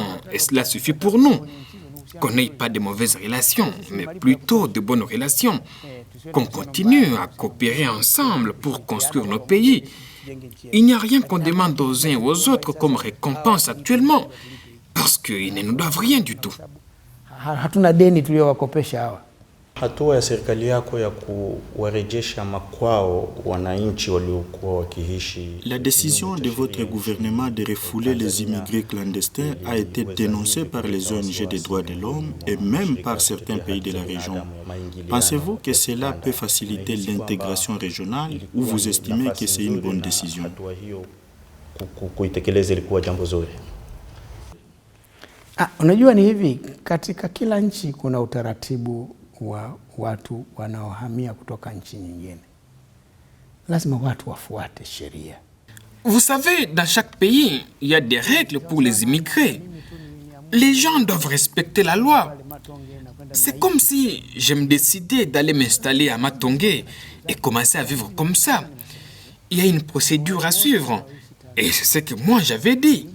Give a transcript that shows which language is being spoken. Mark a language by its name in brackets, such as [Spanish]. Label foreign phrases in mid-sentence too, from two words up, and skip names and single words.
[French] Et cela suffit pour nous. Qu'on n'ait pas de mauvaises relations, mais plutôt de bonnes relations. Qu'on continue à coopérer ensemble pour construire nos pays. Il n'y a rien qu'on demande aux uns et aux autres comme récompense actuellement, parce qu'ils ne nous doivent rien du tout. [Swahili] Hatua ya serikali yako ya kuwarejesha makwao wananchi waliokuwa wakiishi. [French] La décision de votre gouvernement de refouler les immigrés clandestins a été dénoncée par les ONG des droits de l'homme et même par certains pays de la région. Pensez-vous que cela peut faciliter l'intégration régionale ou vous estimez que c'est une bonne décision? [Swahili] Kuitekeleza ilikuwa jambo zuri. Unajua ni hivi, katika kila nchi kuna utaratibu wa watu wanaohamia kutoka nchi nyingine. Lazima watu wafuate sheria. [French] Vous savez, dans chaque pays, il y a des règles pour les immigrés. Les gens doivent respecter la loi. C'est comme si je me décidais d'aller m'installer à Matongé et commencer à vivre comme ça. Il y a une procédure à suivre. Et c'est ce que moi j'avais dit.